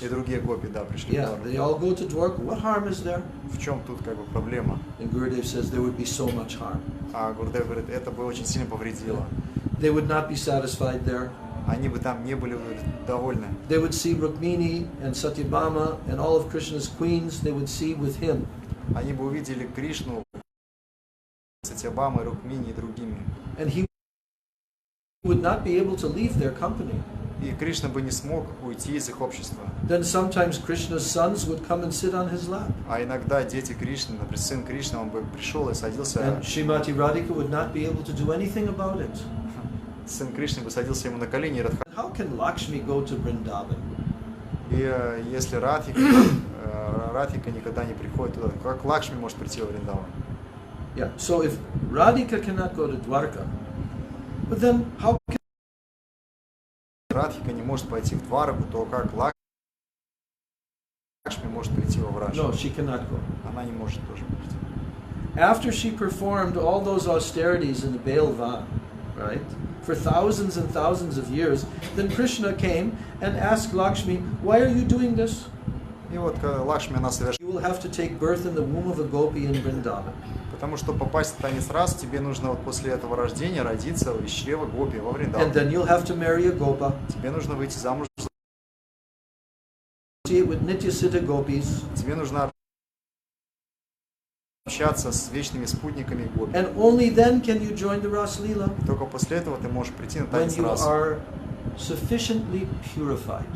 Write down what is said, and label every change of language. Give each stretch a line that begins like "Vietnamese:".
Russian: и другие гопи, да, пришли в
English: Yeah,
Russian: Двараку.
English: they all go to Dwarka. What harm is there?
Russian: В чем тут как бы проблема?
English: And Gurudev says there would be so much harm.
Russian: А Гурдев говорит, это бы очень сильно повредило.
English: They would not be satisfied there.
Russian: Они бы там не были довольны.
English: They would see Rukmini and Satyabhama and all of Krishna's queens, they would see with him.
Russian: Они бы увидели Кришну, Сатьябамой, Рукмини и другими.
English: And he would not be able to leave their company.
Russian: И Кришна бы не смог уйти из их общества.
English: Then sometimes Krishna's sons would come and sit on his lap.
Russian: А иногда дети Кришны, например, сын Кришны, он бы пришел и садился.
English: And Srimati Radhika would not be able to do anything about it.
Russian: Сын Кришны бы садился ему на колени и Радха.
English: How can Lakshmi go to Vrindavan?
Russian: И если Радхика никогда не приходит туда, как Лакшми может прийти во Вриндаван?
English: Yeah. So if Radhika cannot go to Dwarka, but then how can
Russian: Радхика не может пойти в Двараку, то как Лакшми может прийти во Врадж?
English: No, she cannot go.
Russian: Она не может тоже прийти.
English: After she performed all those austerities in the Bailvan, right, for thousands and thousands of years, then Krishna came and asked Lakshmi, why are you doing this?
Russian: И вот Лакшми она совершила.
English: You will have to take birth in the womb of a gopi in Vrindavan.
Russian: Потому что попасть в танец рас, тебе нужно вот после этого рождения родиться из чрева гопи во
English: And
Russian: Вриндаван.
English: then you'll have to marry a gopa.
Russian: Тебе нужно выйти замуж.
English: Associate with Nityasiddha gopis.
Russian: Тебе нужно общаться с вечными спутниками гопи.
English: And only then can you join the Ras Leela.
Russian: Только после этого ты можешь прийти на
English: When
Russian: танец
English: you
Russian: рас.
English: are sufficiently purified.